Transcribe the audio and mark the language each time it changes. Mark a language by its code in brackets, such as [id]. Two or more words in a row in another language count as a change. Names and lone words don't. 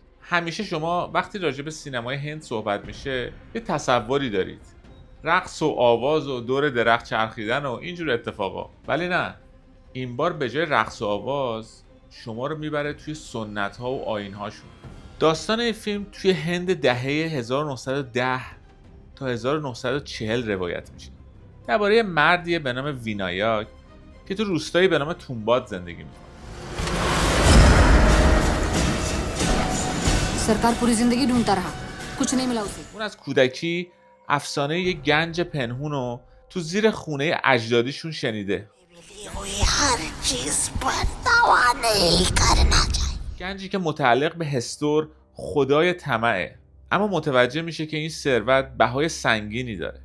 [fa] همیشه شما وقتی راجع به سینمای هند صحبت میشه یه تصوری دارید، رقص و آواز و دور درخت چرخیدن و اینجور اتفاقا، ولی نه، این بار به جای رقص و آواز شما رو میبره توی سنت ها و آیین هاشون. داستان این فیلم توی هند دهه 1910 تا 1940 روایت میشه. درباره مردیه به نام وینایاک که تو روستایی به نام تومباد زندگی میکنه. [hi] सरकार पूरी जिंदगी ढूंढता रहा, कुछ नहीं मिला उसे. [fa] اون از کودکی افسانه یک گنج پنهون رو تو زیر خونه اجدادیشون شنیده. گنجی که متعلق به هستور، خدای طمعه، اما متوجه میشه که این ثروت بهای سنگینی داره.